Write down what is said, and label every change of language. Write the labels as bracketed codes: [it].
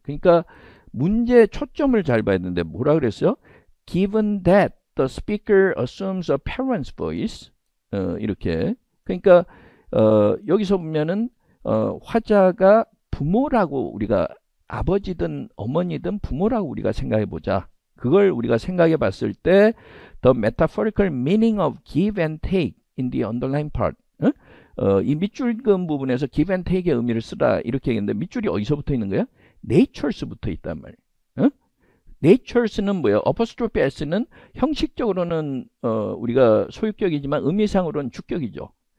[ko] 그러니까 문제 초점을 잘 봐야 되는데 뭐라 그랬어요? [en] Given that the speaker assumes a parent's voice [ko] 이렇게. 그러니까 여기서 보면은 화자가 부모라고, 우리가 아버지든 어머니든 부모라고 우리가 생각해 보자. 그걸 우리가 생각해 봤을 때 [en] the metaphorical meaning of give and take in the underlying part. [ko] 이 밑줄금 부분에서 [en] give and take [ko] 의 의미를 쓰라 이렇게 얘기했는데, 밑줄이 어디서 붙어 있는 거야? nature's 붙어 있단 말이에요. nature's는 뭐예요? apostrophe s는 형식적으로는 우리가 소유격이지만 의미상으로는 주격이죠.